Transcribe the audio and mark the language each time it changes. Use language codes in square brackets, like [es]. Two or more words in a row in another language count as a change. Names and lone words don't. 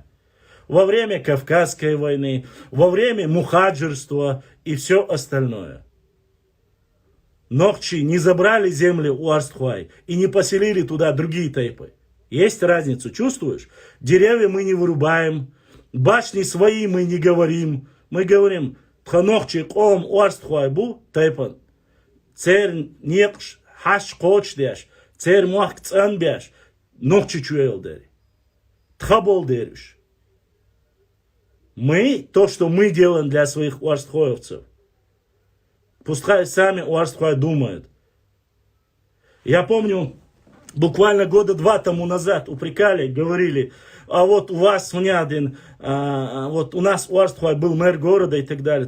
[ru] Во время Кавказской войны, во время мухаджирства и все остальное. Нохчи не забрали земли Уарстхвай и не поселили туда другие тайпы. Есть разницу, чувствуешь? Деревья мы не вырубаем, башни свои мы не говорим. Мы говорим, [ce] Тханохчи ком Уарстхвай бу тайпан. Цер некш хаш коч деш, цер муах цан беш, нохчи чуэл дери. Тхабол дериш. [ru] Мы, то, что мы делаем для своих уарстхоевцев, пускай сами Уарстхвай думают. Я помню, буквально года 2 тому назад упрекали, говорили, а вот у вас, вот у нас Уарстхвай был мэр города и так далее.